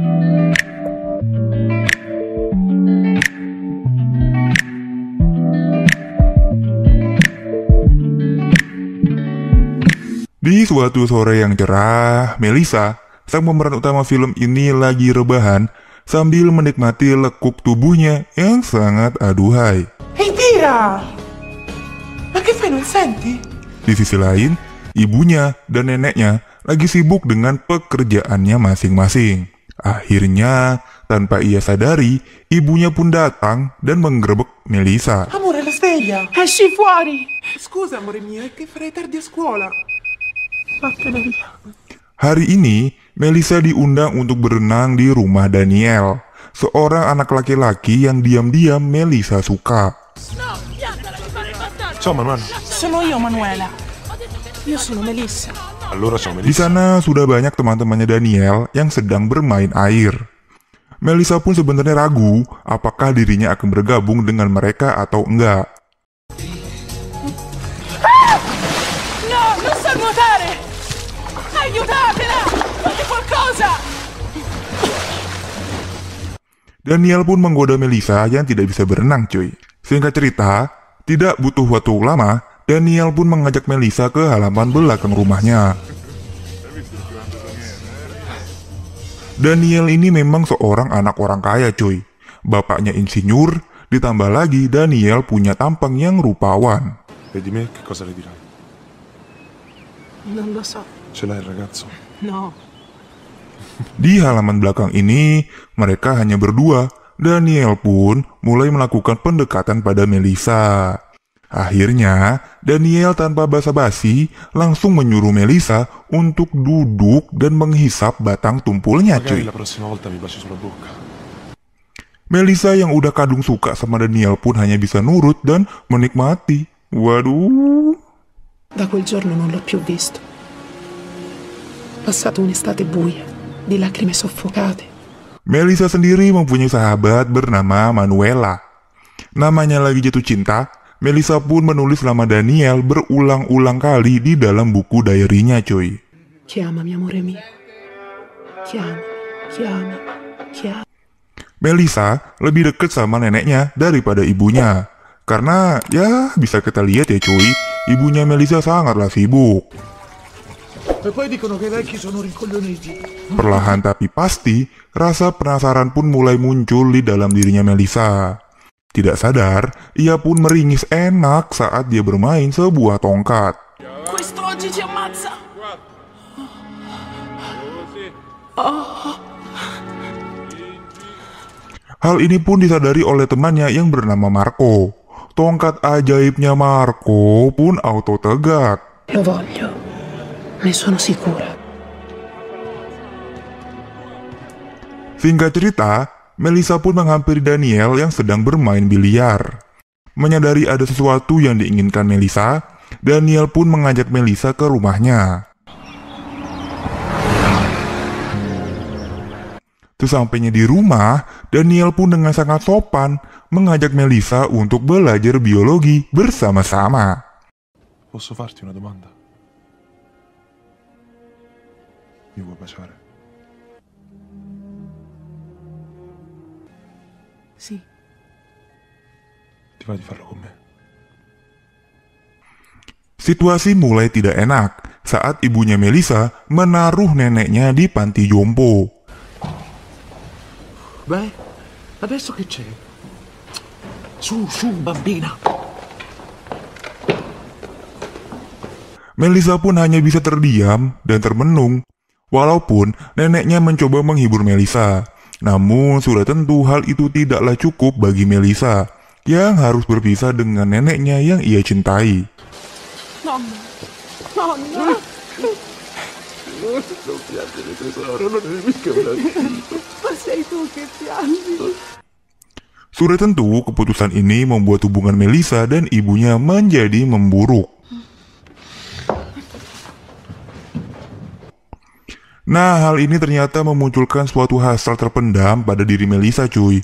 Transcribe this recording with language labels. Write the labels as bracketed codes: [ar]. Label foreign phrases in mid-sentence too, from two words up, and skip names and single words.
[id] Di suatu sore yang cerah, Melissa, sang pemeran utama film ini lagi rebahan sambil menikmati lekuk tubuhnya yang sangat aduhai. [it] Ehi Tira! Ma che fai, non senti? [id] Di sisi lain, ibunya dan neneknya lagi sibuk dengan pekerjaannya masing-masing. Akhirnya, tanpa ia sadari, ibunya pun datang dan menggerebek Melissa. [it] Amore, la sveglia! Esci fuori! Scusa, amore mio, è che farei tardi a scuola. Vattene via. [id] Hari ini, Melissa diundang untuk berenang di rumah Daniel, seorang anak laki-laki yang diam-diam Melissa suka. [it] Ciao Manuela. Sono io, Manuela. Io sono Melissa. Allora sono [id] Di Melissa. sana sudah banyak teman-temannya Daniel yang sedang bermain air. Melissa pun sebenarnya ragu apakah dirinya akan bergabung dengan mereka atau enggak. [it] No, non so nuotare! Aiutatela! Fate qualcosa! [id] Daniel pun menggoda Melissa yang tidak bisa berenang cuy. Singkat cerita, tidak butuh waktu lama, Daniel pun mengajak Melissa ke halaman belakang rumahnya. Daniel ini memang seorang anak orang kaya cuy. Bapaknya insinyur, ditambah lagi Daniel punya tampang yang rupawan. [it] E di me che cosa le dirai? Non lo so. Ce l'hai il ragazzo? No. [id] Di halaman belakang ini, mereka hanya berdua. Daniel pun mulai melakukan pendekatan pada Melissa. Akhirnya, Daniel tanpa basa-basi langsung menyuruh Melissa untuk duduk dan menghisap batang tumpulnya [it] Magari [id] cuy. [it] la prossima volta mi baci sulla bocca. [id] Melissa yang udah kadung suka sama Daniel pun hanya bisa nurut dan menikmati. Waduh. [it] Da quel giorno non l'ho più visto. Passato un'estate buia, di lacrime soffocate. [id] Melissa sendiri mempunyai sahabat bernama Manuela. Namanya lagi jatuh cinta, Melissa pun menulis nama Daniel berulang-ulang kali di dalam buku diary-nya cuy. [it] Chiamami, amore mio. Chiamami, chiamami, chiamami. [id] Melissa lebih deket sama neneknya daripada ibunya. Karena ya bisa kita lihat ya cuy, ibunya Melissa sangatlah sibuk. [it] E poi dicono che i vecchi sono rincoglioniti. [id] Perlahan tapi pasti, rasa penasaran pun mulai muncul di dalam dirinya Melissa. Tidak sadar, ia pun meringis enak saat dia bermain sebuah tongkat. [it] Questo oggi ci ammazza! [id] Hal ini pun disadari oleh temannya yang bernama Marco. Tongkat ajaibnya Marco pun auto tegak. [it] Lo voglio. Ne sono sicura. [id] Singkat cerita, Melissa pun menghampiri Daniel yang sedang bermain biliar. Menyadari ada sesuatu yang diinginkan Melissa, Daniel pun mengajak Melissa ke rumahnya. Sesampainya di rumah, Daniel pun dengan sangat sopan mengajak Melissa untuk belajar biologi bersama-sama. [it] Posso farti una domanda? Mi vuoi baciare? Sì. Ti va di farlo con me? [id] Situasi mulai tidak enak saat ibunya Melissa menaruh neneknya di panti jompo. [it] Beh, adesso che c'è? Su, su, bambina. [id] Melissa pun hanya bisa terdiam dan termenung. Walaupun neneknya mencoba menghibur Melissa, namun sudah tentu hal itu tidaklah cukup bagi Melissa yang harus berpisah dengan neneknya yang ia cintai. [it] Nonna. Nonna. Non piangere tesoro, non è mica un bambino. Ma sei tu che piangi. [id] Sudah tentu keputusan ini membuat hubungan Melissa dan ibunya menjadi memburuk. Nah, hal ini ternyata memunculkan suatu hasrat terpendam pada diri Melissa, cuy.